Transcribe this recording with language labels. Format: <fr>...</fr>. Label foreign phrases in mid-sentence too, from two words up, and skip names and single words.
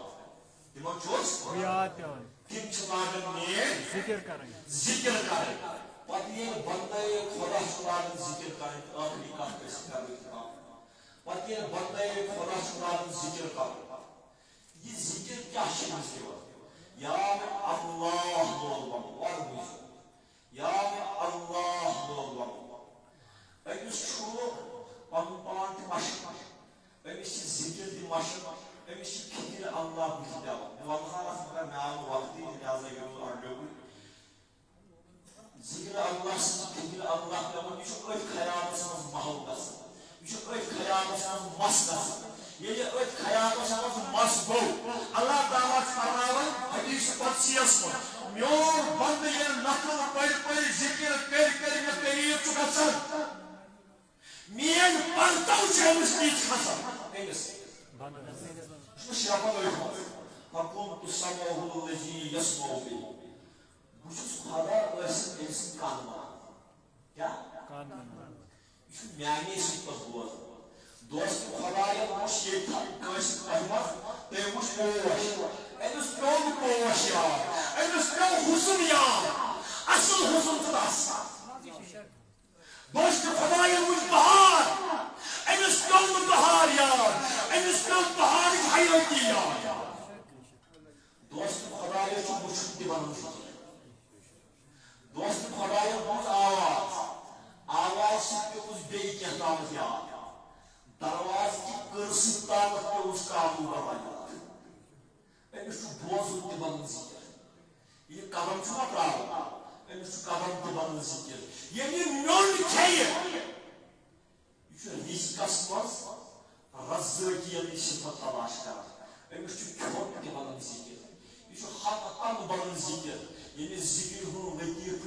<ks>تِمن چھُس یاد پٮ۪وان تِم چھِ لاگان میٲنۍ ذِکر کرٕنۍ پتہٕ ییٚلہِ بنٛدے خۄدا چھُ لاگان ذِکر کرٕنۍ ٲخری کتھ گژھِ کرٕنۍ پتہٕ ییٚلہِ بنٛدے خۄدا چھُ لاگان ذِکر کرُن یہِ ذِکر کیٛاہ چھِ أمِس دِوان یا اللہ لوگ یا اللہ لوگ أمِس چھُ پنُن پان تہِ مشق أمِس چھِ ذِکر تہِ مشق أمِس چھِ فِکر اللہ بٕتھِ دِوان وَنہَس مگر مےٚ آو نہٕ وقتٕے لہذا یہِ روٗد اَڈلیوٚکُے ذِکر اللہ سٕنٛز فِکر اللہ دِوان یہِ چھُ أتھۍ خیالَس منٛز محل گژھان یہِ چھُ أتھۍ خیالَس منٛز مس گژھان ییٚلہِ أتھۍ خیالَس منٛز مس گوٚو اللہ تعالیٰ چھُ فرماوان حدیٖث قُدسیَس منٛز میون بنٛدٕ ییٚلہِ نفل پٔرۍ پٔرۍ ذِکر کٔرۍ کٔرۍ مےٚ قریٖب چھُ گژھان میٲنۍ پرتو چھِ أمِس نِچ کھسان أمِس چھُ شرفن أتھۍ</ks> <ar>فَكُنتُ سَمْعُهُ الَّذِي يَسْمَعُ بِهِ</ar> <ks>بہٕ چھُس خدا ٲسِتھ أمۍ سٕنٛدۍ کَن وَنان کیٛاہ یہِ چھُ میانے سۭتۍ پتہٕ بوزان دوست خدایَن وٕچھ ییٚتہِ کٲنٛسہِ احمد تٔمۍ وٕچھ پوش أمِس پیوٚو نہٕ پوش یاد أمِس پیوٚو حُسن یاد اصل حُسن چھُ آسان دوست خدایَن وٕچھ بہار أمِس پیوٚو نہٕ بہار یاد أمِس پیوٚو بہارٕچ حیٲتی یاد دوست خدایَن چھُ وٕچھُن تہِ وَنُن دوست خدایَن بوٗز آواز آواز سۭتۍ پیوٚوُس بیٚیہِ کینٛہہ تامَتھ یاد درواز کی کرسی تامت</ks> <ur>پہ اس قابو بنایا</ur> <ks>أمِس چھُ بوزُن تہِ بنان ذِکر یہِ قدم چھُ نا تراوان أمِس چھُ قدم تہِ بنان ذِکر ییٚلہِ میوٚن کھیٚیہِ یہِ چھُ رِزقس منٛز رزٲقِیَتٕچ صفت تلاش کران أمِس چھُ کھیوٚن تہِ بنان ذِکر یہِ چھُ حقن بنان ذِکر ییٚلہِ ذِکر ہُنٛد لطیٖفہٕ</ks>